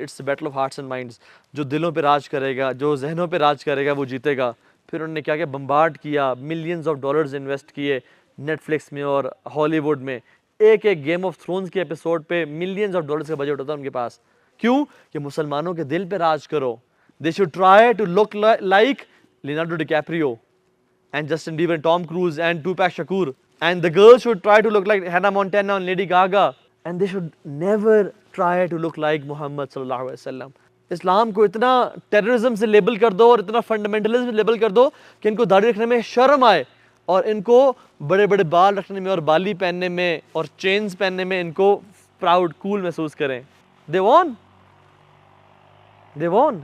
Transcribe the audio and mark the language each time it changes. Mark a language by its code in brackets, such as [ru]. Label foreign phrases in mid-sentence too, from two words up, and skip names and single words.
[en] It's battle of hearts and minds. [ur] جو دلوں پہ راج کرے گا, جو ذہنوں پہ راج کرے گا وہ جیتے گا. پھر انہوں نے کیا بمبارڈ کیا, [en] millions of dollars [ur] انویسٹ کیے, نیٹ فلکس میں اور ہالی ووڈ میں ایک ایک گیم آف تھرونز کے ایپیسوڈ پہ [en] millions of dollars [ur] کا بجٹ ہوتا ہے ان کے پاس. کیوں؟ کہ مسلمانوں کے دل پہ راج کرو. [en] They should try to look like لیونارڈو ڈی کیپریو and Justin Bieber and Tom Cruise and Tupac Shakur, and the girls should try to look like Hannah Montana and Lady Gaga, and they should never try to look like Muhammad sallallahu alaihi wasallam. [ur] اسلام کو اتنا ٹیررزم سے لیبل کر دو اور اتنا فنڈامنٹلزم سے لیبل کر دو کہ ان کو داڑھی رکھنے میں شرم آئے اور ان کو بڑے بڑے بال رکھنے میں اور بالی پہننے میں اور چینز پہننے میں ان کو [en] proud cool [ur] محسوس کریں. [en] they won.